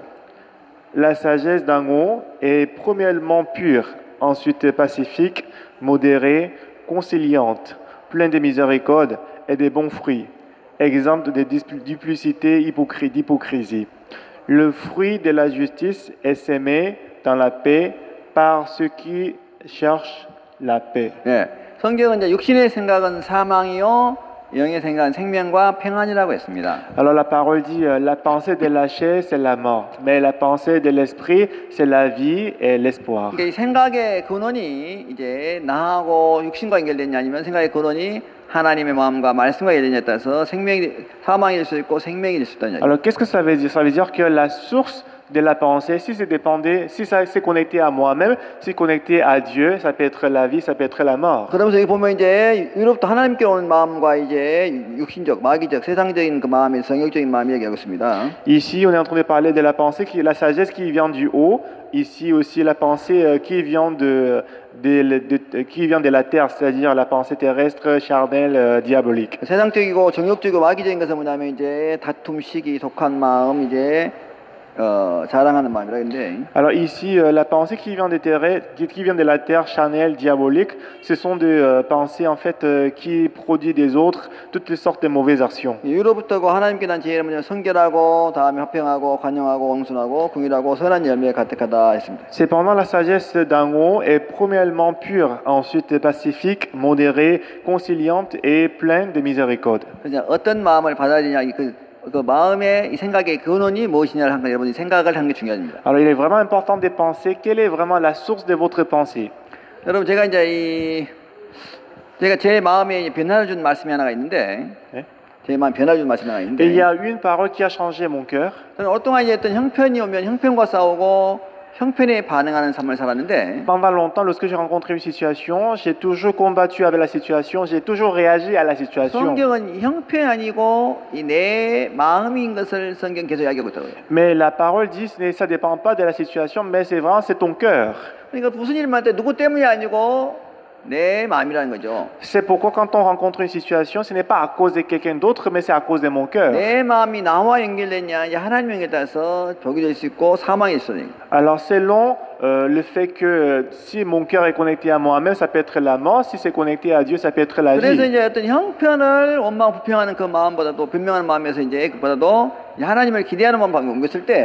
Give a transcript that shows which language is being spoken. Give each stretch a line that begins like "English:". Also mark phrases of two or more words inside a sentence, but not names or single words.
French: La sagesse d'en haut est premièrement pure, ensuite pacifique, modérée, conciliante, pleine de miséricorde et de bons fruits, exempte de duplicité, d'hypocrisie. Le fruit de la justice est semé dans la paix par ceux qui cherchent la paix.
Korean: 예, 성경은 이제 육신의 생각은 사망이요, 영의 생각은 생명과 평안이라고 했습니다.
French: Alors la parole dit, la pensée de la chair, c'est la mort, mais la pensée de l'esprit, c'est la vie et l'espoir.
Korean: 그러니까 이 생각의 근원이 이제 나하고 육신과 연결되냐 아니면 생각의 근원이 하나님의 마음과 말씀과 연결되냐에 따라서 사망이 될 수 있고 생명이 될 수 있다는
French: Alors qu'est-ce que ça veut dire? Ça veut dire que la source de la pensée, si ça c'est connecté à moi-même, si connecté à Dieu, ça peut être la vie, ça peut être la mort.
Korean: 그러면서 여기 보면 이제 위로부터 하나님께 오는 마음과 이제 육신적, 마귀적, 세상적인 그 마음이 성욕적인 마음이 얘기하고 있습니다.
French: Ici, on est en train de parler de la pensée, la sagesse qui vient du haut. Ici aussi, la pensée qui vient de la terre, c'est-à-dire la pensée terrestre, charnelle, diabolique.
Korean: 세상적이고 정욕적이고 마귀적인 것은 뭐냐면 이제 다툼, 시기, 독한 마음, 이제 자랑하는 마음이라 했는데.
French: Alors ici, la pensée qui vient de la terre charnelle, diabolique, ce sont des pensées en fait qui produisent des autres toutes les sortes de mauvaises actions.
Korean: 위로부터고 하나님께 난 제일은 뭐냐 성결하고 다음에 화평하고 관용하고 온순하고 긍휼하고 선한 열매에 가득하다 했습니다.
French: Cependant, la sagesse d'en haut est premièrement pure, ensuite pacifique, modérée, conciliante et pleine de miséricorde.
Korean: 그냥 어떤 마음을 받아들이냐 그 마음의 이 생각의 근원이 무엇이냐를 한 거 여러분이 생각을 하는 게 중요합니다.
French: Alors, il est vraiment important de penser quelle est vraiment la source de votre pensée.
Korean: 여러분 제가 이제 제가 제 마음에 변화를 준 말씀이 하나가 있는데, 네? 제 마음 변화를 준 말씀이 하나
French: Et il y
Korean: 있는데,
French: a une parole qui a changé mon cœur.
Korean: 저는 오랫동안 이제 어떤 형편이 오면 형편과 싸우고 형편에 반응하는 삶을 살았는데,
French: Pendant longtemps, lorsque j'ai rencontré une situation, j'ai toujours combattu avec la situation, j'ai toujours réagi à la situation.
Korean: 성경은 형편이 아니고 이 내 마음인 것을 성경 계속 이야기하고 있더라고요.
French: Mais la parole dit, ça ne dépend pas de la situation, mais c'est vraiment, c'est ton cœur.
Korean: 그러니까 무슨 일을 할 때 누구 때문이 아니고 내 마음이라는 거죠.
French: C'est pourquoi quand on rencontre une situation, ce n'est pas à cause de quelqu'un d'autre, mais c'est à cause de mon cœur.
Korean: 내 마음이 나와 연결됐냐, 이제 하나님 연결에 따라서 복이 될 수 있고 사망이 있어야 됩니다.
French: Alors selon le fait que si mon cœur est connecté à moi-même, ça peut être la mort. Si c'est connecté à Dieu, ça peut être la
Korean: 그래서
French: vie.
Korean: 이제 어떤 형편을 원망 불평하는 그 마음보다도 변명하는 마음에서 이제 그보다도 하나님을 기대하는 마음을 옮겼을 때,